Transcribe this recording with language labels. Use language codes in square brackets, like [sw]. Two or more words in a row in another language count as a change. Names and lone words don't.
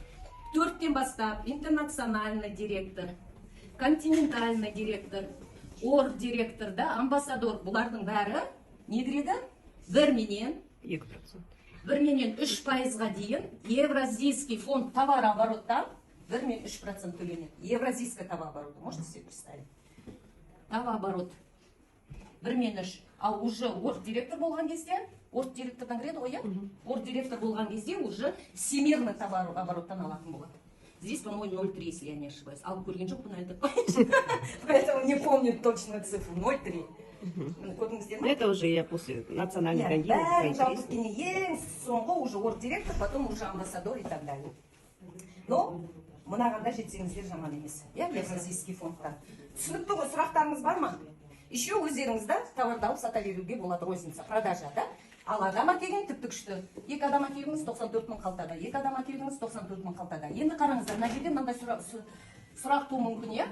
[kk] 4-тен бастап [ru] интернациональный директор, континентальный директор, [kk] ор директор да, амбассадор, бұлардың бәрі не кіреді? 1-менен 3%ға дейін [ru] Евразийский фонд [kk] товарообороттан 1-3% төленеді. [ru] Евразийский товарооборот, можете себе представить? Товарооборот 1-3. [kk] Ал уже орг директор болған кезде, орг директордан кіреді ғой, орг директор болған кезде уже всемирный товарообороттан алатын болады. [ru] Здесь, по-моему, 0,3, если я не ошибаюсь. [kk] Ал көрген жоқпын әлі. [ru] Поэтому не помню точно цифру. 0,3. [kk] Көрдіңіздер ме? [ru] Это уже я после национальной гандии. [kk] Бәрін жалпы ең соңғы уже орг директор, [ru] потом уже амбассадор и так далее. [kk] Но мынағанда жетсеңіздер жаман емес. Евразийский фондтан. Түсінікті ғой, сұрақтарыңыз бар ма? Еще өздеріңізді товарды алып сата беруге болады, [ru] розница, продажа, [kk] да? Ал адам әкелген тіпті күшті. 2 адам әкелдіңіз 94 000 қалтада, 2 адам әкелдіңіз 94 000 қалтада. Енді қараңыздар, мына жерде мынандай сұрақ туы мүмкін, е?